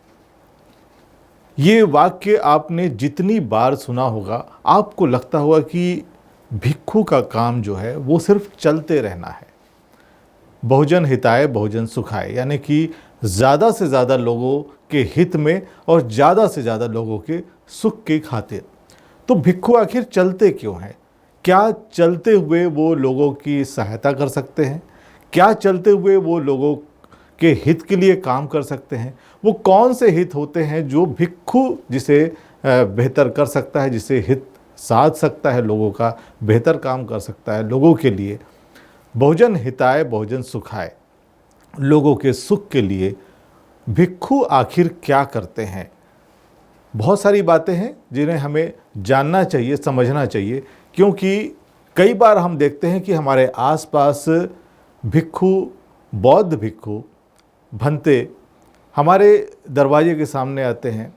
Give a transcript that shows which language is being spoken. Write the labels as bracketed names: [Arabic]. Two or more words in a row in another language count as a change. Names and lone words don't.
[Hindi] ये वाक्य आपने जितनी बार सुना होगा आपको लगता होगा कि भिक्खु का काम जो है वो सिर्फ चलते रहना है। [Sanskrit] बहुजन हिताय बहुजन सुखाय [Hindi] यानी कि ज़्यादा से ज़्यादा लोगों के हित में और ज़्यादा से ज़्यादा लोगों के सुख के खातिर। तो भिक्खु आखिर चलते क्यों हैं? क्या चलते हुए वो लोगों की सहायता कर सकते हैं? क्या चलते हुए वो लोगों के हित के लिए काम कर सकते हैं? वो कौन से हित होते हैं जो भिक्खु जिसे बेहतर कर सकता है, जिसे हित साध सकता है, लोगों का बेहतर काम कर सकता है लोगों के लिए? [Sanskrit] बहुजन हिताय बहुजन सुखाय, [Hindi] लोगों के सुख के लिए भिक्खु आखिर क्या करते हैं? बहुत सारी बातें हैं जिन्हें हमें जानना चाहिए, समझना चाहिए, क्योंकि कई बार हम देखते हैं कि हमारे आसपास भिक्खु, बौद्ध भिक्खु, भंते हमारे दरवाजे के सामने आते हैं।